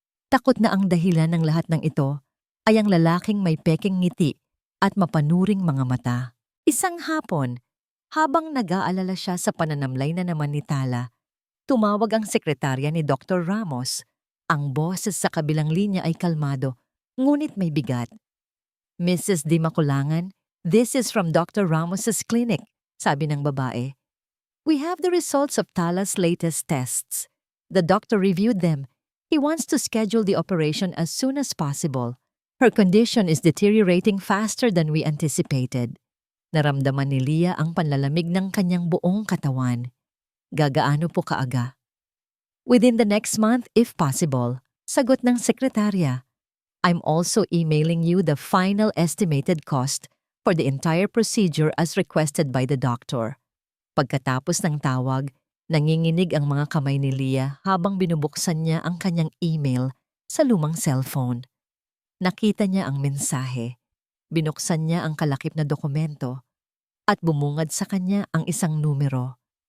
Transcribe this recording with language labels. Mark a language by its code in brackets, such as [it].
[tl] Takot na ang dahilan ng lahat ng ito ay ang lalaking may peking ngiti at mapanuring mga mata. Isang hapon, habang nag-aalala siya sa pananamlay na naman ni Tala, tumawag ang sekretarya ni Dr. Ramos. Ang boses sa kabilang linya ay kalmado, ngunit may bigat. [en] Mrs. Di Makulangan, this is from Dr. Ramos's clinic, [tl] sabi ng babae. [en] We have the results of Tala's latest tests. The doctor reviewed them. He wants to schedule the operation as soon as possible. Her condition is deteriorating faster than we anticipated. Naramdaman ni Leah ang panlalamig ng kanyang buong katawan. [tl] Gagaano po kaaga? [en] Within the next month, if possible, [tl] sagot ng sekretarya. [en] I'm also emailing you the final estimated cost for the entire procedure as requested by the doctor. [tl] Pagkatapos ng tawag, nanginginig ang mga kamay ni Leah habang binubuksan niya ang kanyang email sa lumang cellphone. Nakita niya ang mensahe. Binuksan niya ang kalakip na dokumento at bumungad sa kanya ang isang numero.